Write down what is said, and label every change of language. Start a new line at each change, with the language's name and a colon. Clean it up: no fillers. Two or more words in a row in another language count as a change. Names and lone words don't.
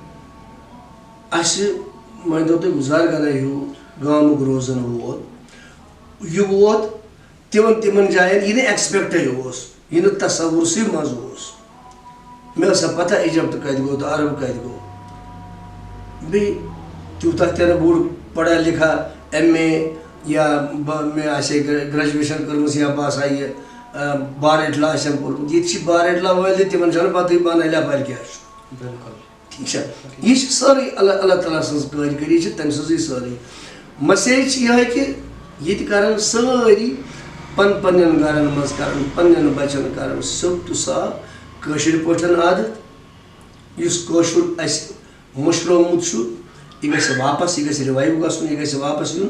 Kashmiri: اَسہِ مٲنۍتو تُہۍ گُزار گانا ہیوٗ گامُک روزان وول یہِ ووت تِمن جاین یہِ نہٕ ایٚکسپیکٹے اوس یہِ نہٕ تصوُرسٕے منٛز اوس مےٚ ٲس سا پتہ ایجپٹ کتہِ گوٚو تہٕ عرب کتہِ گوٚو بیٚیہِ تیوٗتاہ تہِ نہٕ بوٚڑ
Urdu: پڑھا لِکھا
Kashmiri: ایم اے یا مےٚ آسہِ ہے گریجویشن کٔرمٕژ یا بہٕ ہسا یہِ بارٕٹلا آسٮ۪م کوٚرمُت ییٚتہِ چھِ بارٕٹلا وٲلۍ تہِ تِمن چھنہٕ پتہٕے بنان لیپر کیٛاہ چھُ بالکل ٹھیٖک چھا یہِ چھِ سٲرٕے اللہ تعالیٰ سٕنٛز کٲرگٔری چھِ تٔمۍ سٕنٛزٕے سٲرٕے مسیج چھِ یِہوے کہِ ییٚتہِ کرن سٲری پنٕنٮ۪ن گرن منٛز کرن پنٕنٮ۪ن بچن کرن سیوٚد تہٕ صاف کٲشِر پٲٹھۍ عادت یُس کٲشُر اَسہِ مٔشرومُت چھُ یہ گژھِ واپس یہ گژھِ رِوایو گژھُن یہ گژھِ واپس یُن